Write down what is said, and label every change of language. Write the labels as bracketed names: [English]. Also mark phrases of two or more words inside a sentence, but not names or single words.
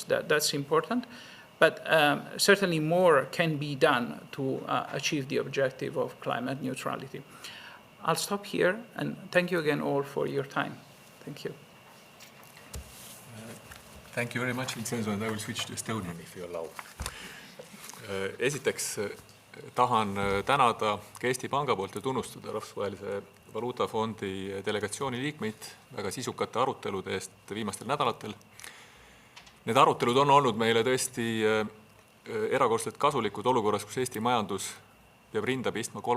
[English] That's important, but certainly more can be done to achieve the objective of climate neutrality. I'll stop here, and thank you again all for your time. Thank you. Thank you very much, Vincenzo, and I will switch to Estonian, if you allow. [Estonian] Esiteks tahan tänada ka Eesti Panga poolt ja tunnustada Rahvusvahelise Valuutafondi delegatsiooni liikmeid väga sisukate arutelude eest viimastel nädalatel. Need arutelud on olnud meile tõesti erakordselt kasulikud olukorras, kus Eesti majandus peab rinda pistma 3.